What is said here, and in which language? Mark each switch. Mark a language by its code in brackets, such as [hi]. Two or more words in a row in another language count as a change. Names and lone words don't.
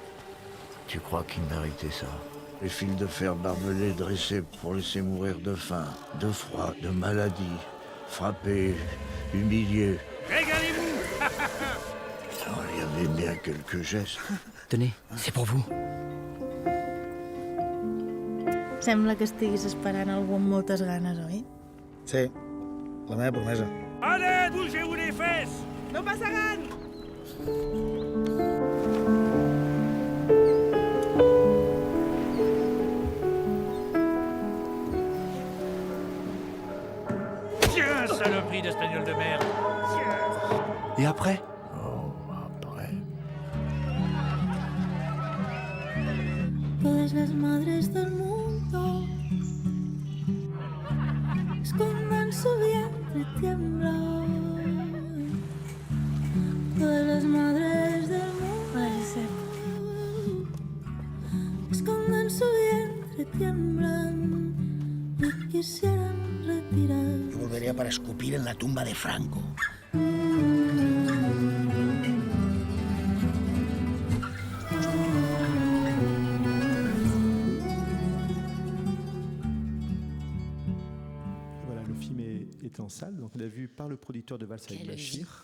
[fr] Tu crois qu'ils méritaient ça? Les fils de fer barbelés dressés pour laisser mourir de faim, de froid, de maladie, frappés, humiliés. Régalez-vous! Il y avait bien quelques gestes. Tenez, c'est pour vous. [ca] Sembla que estiguis esperant algú amb moltes ganes, oi? Sí, la meva promesa. [fr] Allez, bougez-vous les fesses! [ca] No passaran! [fr] Tiens, saloperie d'espagnol de merde! Et après? Oh, après. [es] Todas las madres del mundo escondan su vientre tiembla. Todas las madres del mundo escondan su vientre tiemblan y quisieran retirar. Yo volvería para escupir en la tumba de Franco. [fr] Voilà, le film est en salle, donc on l'a vu par le producteur de Valls avec Bachir.